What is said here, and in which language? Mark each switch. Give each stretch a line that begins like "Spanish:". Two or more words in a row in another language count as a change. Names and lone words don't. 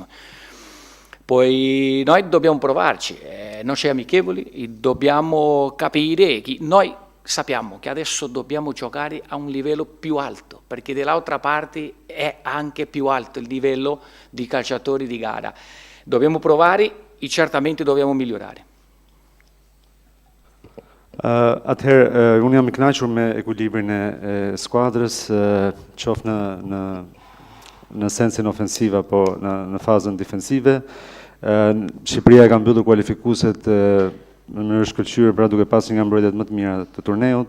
Italian: Poi noi dobbiamo provarci, non c'è amichevoli, e dobbiamo capire che noi sappiamo che adesso dobbiamo giocare a un livello più alto, perché dall'altra parte è anche più alto il livello di calciatori di gara. Dobbiamo provare e certamente dobbiamo migliorare.
Albanian: Atëherë, unë jam I kënaqur me ekuilibrin e skuadrës, qoftë në sensin ofensiv apo në fazën defensive. Shqipëria ka mbyllur kualifikueset në mënyrë shkëlqyer, pra duke pasur nga mbrojtjet më të mira të turneut.